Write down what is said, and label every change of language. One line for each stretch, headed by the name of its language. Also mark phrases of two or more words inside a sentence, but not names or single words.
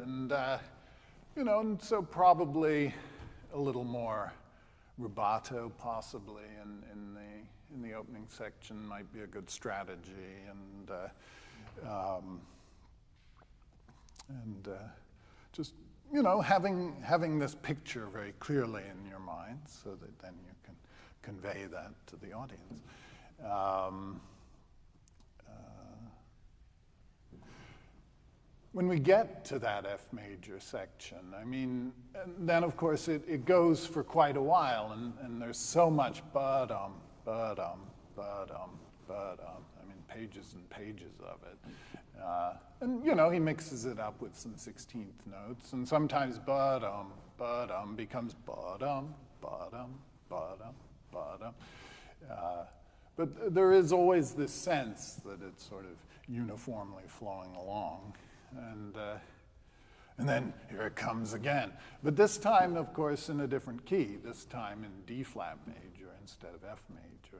English: And, and so probably a little more rubato possibly in the opening section might be a good strategy, and just having this picture very clearly in your mind so that then you can convey that to the audience. When we get to that F major section, I mean, then of course it goes for quite a while, and there's so much ba-dum, ba-dum, ba-dum, ba-dum. I mean, pages and pages of it. And, he mixes it up with some 16th notes, and sometimes ba-dum, ba-dum becomes ba-dum, ba-dum, ba-dum, ba-dum. But there is always this sense that it's sort of uniformly flowing along. And then here it comes again. But this time, of course, in a different key, this time in D flat major instead of F major.